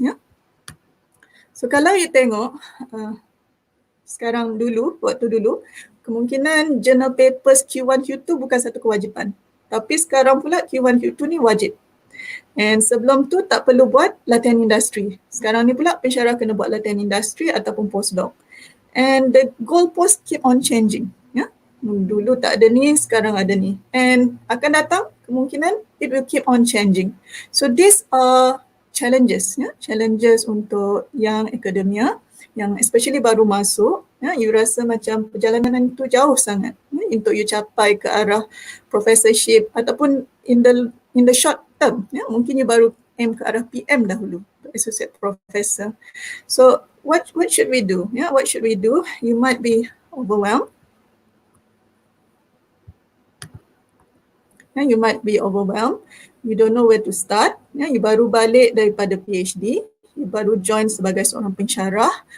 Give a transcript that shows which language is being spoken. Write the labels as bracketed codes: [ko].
[ms] Ya? So kalau you tengok, sekarang dulu, waktu dulu, kemungkinan journal papers Q1, Q2 bukan satu kewajipan. Tapi sekarang pula Q1, Q2 ni wajib. And sebelum tu tak perlu buat latihan industri. Sekarang ni pula pensyarah kena buat latihan industri ataupun postdoc. [en] And the goalposts keep on changing. [ms] Ya? Dulu tak ada ni, sekarang ada ni. [en] And [ms] akan datang, kemungkinan [en] it will keep on changing. So these are challenges, [ms] ya? Challenges untuk yang akademia, yang especially baru masuk, ya? You rasa macam perjalanan itu jauh sangat ya? Untuk you capai ke arah professorship ataupun [en] in the short term, [ms] ya? Mungkin you baru aim ke arah PM dahulu, associate professor. [en] So what should we do? Ya? What should we do? You might be overwhelmed. You might be overwhelmed. You don't know where to start. [ms] You baru balik daripada PhD. You baru join sebagai seorang pensyarah.